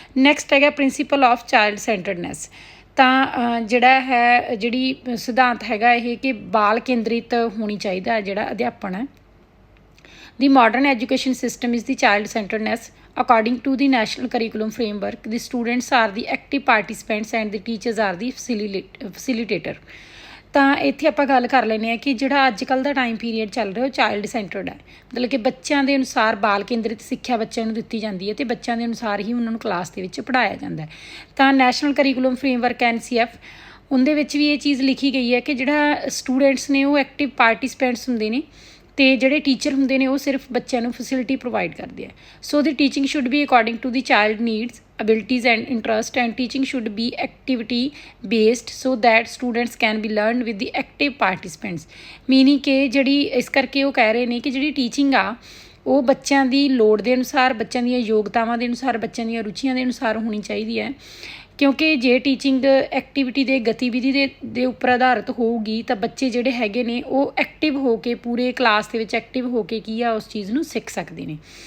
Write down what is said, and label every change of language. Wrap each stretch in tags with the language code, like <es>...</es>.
<pa>Next ਹੈਗਾ</pa> <en>Principle of child centredness.</en> <pa>ਤਾਂ ਜਿਹੜੀ ਸਿਧਾਂਤ ਹੈਗਾ ਇਹ ਕਿ ਬਾਲ ਕੇਂਦਰਿਤ ਹੋਣੀ ਚਾਹੀਦਾ ਜਿਹੜਾ ਅਧਿਆਪਨ ਹੈ।</pa> <en>The modern education system is the child centredness according to the national curriculum framework. The students are the active participants and the teachers are the facilitator.</en> <pa>ਤਾਂ ਇੱਥੇ ਆਪਾਂ ਗੱਲ ਕਰ ਲੈਂਦੇ ਹਾਂ ਕਿ ਜਿਹੜਾ ਅੱਜ ਕੱਲ੍ਹ ਦਾ ਟਾਈਮ ਪੀਰੀਅਡ ਚੱਲ ਰਿਹਾ ਉਹ ਚਾਈਲਡ ਸੈਂਟਰਡ ਹੈ, ਮਤਲਬ ਕਿ ਬੱਚਿਆਂ ਦੇ ਅਨੁਸਾਰ ਬਾਲ ਕੇਂਦਰਿਤ ਸਿੱਖਿਆ ਬੱਚਿਆਂ ਨੂੰ ਦਿੱਤੀ ਜਾਂਦੀ ਹੈ ਅਤੇ ਬੱਚਿਆਂ ਦੇ ਅਨੁਸਾਰ ਹੀ ਉਹਨਾਂ ਨੂੰ ਕਲਾਸ ਦੇ ਵਿੱਚ ਪੜ੍ਹਾਇਆ ਜਾਂਦਾ ਹੈ। ਤਾਂ ਨੈਸ਼ਨਲ ਕਰੀਕੂਲਮ ਫਰੇਮਵਰਕ NCF ਉਹਦੇ ਵਿੱਚ ਵੀ ਇਹ ਚੀਜ਼ ਲਿਖੀ ਗਈ ਹੈ ਕਿ ਜਿਹੜਾ ਸਟੂਡੈਂਟਸ ਨੇ ਉਹ ਐਕਟਿਵ ਪਾਰਟੀਸਪੈਂਟਸ ਹੁੰਦੇ ਨੇ ਅਤੇ ਜਿਹੜੇ ਟੀਚਰ ਹੁੰਦੇ ਨੇ ਉਹ ਸਿਰਫ ਬੱਚਿਆਂ ਨੂੰ ਫੈਸਿਲਿਟੀ ਪ੍ਰੋਵਾਈਡ ਕਰਦੇ ਆ।</pa> <en>So the teaching should be according to the child needs, abilities and interest, and teaching should be activity based so that students can be learned with the active participants।</en> <pa>Meaning ਕਿ ਜਿਹੜੀ ਇਸ ਕਰਕੇ ਉਹ ਕਹਿ ਰਹੇ ਨੇ ਕਿ ਜਿਹੜੀ ਟੀਚਿੰਗ ਆ ਉਹ ਬੱਚਿਆਂ ਦੀ ਲੋੜ ਦੇ ਅਨੁਸਾਰ, ਬੱਚਿਆਂ ਦੀਆਂ ਯੋਗਤਾਵਾਂ ਦੇ ਅਨੁਸਾਰ, ਬੱਚਿਆਂ ਦੀਆਂ ਰੁਚੀਆਂ ਦੇ ਅਨੁਸਾਰ ਹੋਣੀ ਚਾਹੀਦੀ ਹੈ, ਕਿਉਂਕਿ ਜੇ ਟੀਚਿੰਗ ਐਕਟੀਵਿਟੀ ਦੇ ਗਤੀਵਿਧੀ ਦੇ ਉੱਪਰ ਆਧਾਰਿਤ ਹੋਊਗੀ ਤਾਂ ਬੱਚੇ ਜਿਹੜੇ ਹੈਗੇ ਨੇ ਉਹ ਐਕਟਿਵ ਹੋ ਕੇ ਪੂਰੇ ਕਲਾਸ ਦੇ ਵਿੱਚ ਐਕਟਿਵ ਹੋ ਕੇ ਕੀ ਆ ਉਸ ਚੀਜ਼ ਨੂੰ ਸਿੱਖ ਸਕਦੇ ਨੇ।</pa>